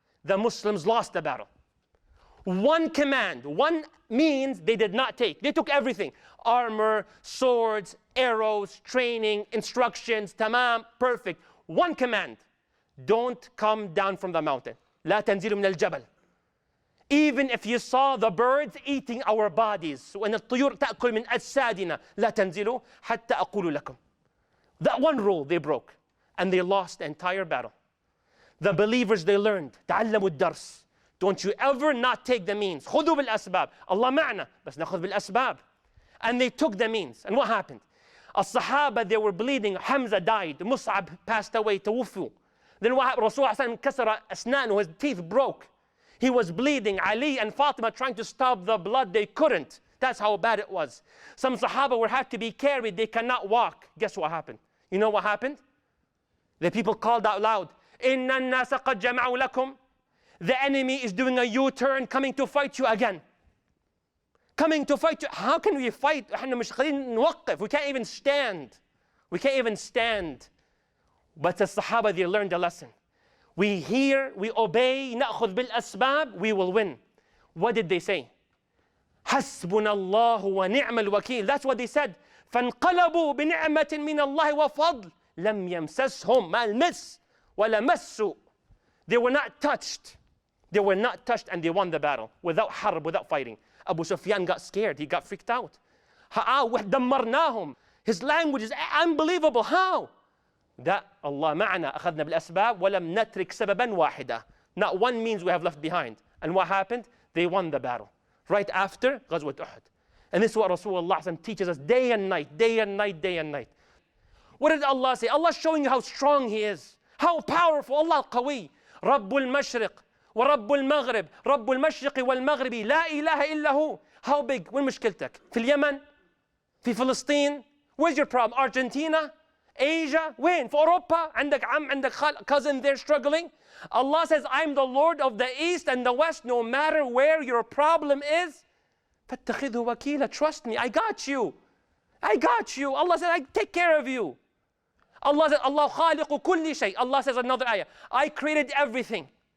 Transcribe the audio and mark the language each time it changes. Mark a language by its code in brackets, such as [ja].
[en] The Muslims lost the battle. One command, one means they did not take. They took everything. Armor, swords, arrows, training, instructions, tamam, perfect. One command. Don't come down from the mountain. [ar] لا تنزلوا من الجبل. [en] Even if you saw the birds eating our bodies, [ar] وَإِنَّ الطُّيُورَ تَأْكُلْ مِنْ أَجْسَادِنَا لَا تَنْزِلُوا حَتَّى أَقُولُ لَكُمْ. [en] That one rule they broke, and they lost the entire battle. The believers, they learned, [ar] تعلموا الدرس. [en] Don't you ever not take the means. [ar] خذوا بالأسباب. Allah معنا, بس نأخذ بالأسباب. [en] And they took the means. And what happened? الصحابة, they were bleeding. Hamza died. Mus'ab passed away. توفوا. Then what happened? Rasulullah [ar] كسر أسنانه, [en] his teeth broke. He was bleeding. Ali and Fatima trying to stop the blood, they couldn't. That's how bad it was. Some Sahaba were had to be carried. They cannot walk. Guess what happened? You know what happened? The people called out loud, [ar] إِنَّ النَّاسَ قَدْ جَمَعُوا لَكُمْ. [en] The enemy is doing a U-turn, coming to fight you again. Coming to fight you. How can we fight? [ar] احنا مش قادرين نوقف. [en] We can't even stand. We can't even stand. But the Sahaba, they learned a lesson. We hear, we obey, [ar] نأخذ بالأسباب, [en] we will win. What did they say? [ar] حسبنا الله ونعم الوكيل. [en] That's what they said. [ar] فانقلبوا بنعمة من الله وفضل لم يمسسهم ما المس ولا مسوا. [en] They were not touched. They were not touched, and they won the battle without harb, without fighting. Abu Sufyan got scared. He got freaked out. [ar] دمرناهم. [en] His language is unbelievable. How? That [ar] Allah معنا أخذنا بالأسباب ولم نترك سببا واحدا. [en] Not one means we have left behind. And what happened? They won the battle. Right after Ghazwat Uhud. And this is what Rasulullah teaches us day and night, day and night, day and night. What did Allah say? Allah is showing you how strong He is. How powerful. Allah al-Qawi. [ar] رب المشرق ورب المغرب رب المشرق والمغرب لا إله إلا هو. [en] How big? [ar] وين مشكلتك؟ في اليمن؟ في فلسطين؟ [en] Where's your problem? Argentina? Asia? [ar] وين؟ في أوروبا؟ عندك عم عندك cousin there struggling? [en] Allah says, I'm the Lord of the East and the West, no matter where your problem is. [ar] فاتخذه وكيلا. [en] Trust me, I got you. I got you. Allah says, I take care of you. Allah says, Allah [ar] خالق كل شيء. [en] Allah says another ayah, I created everything.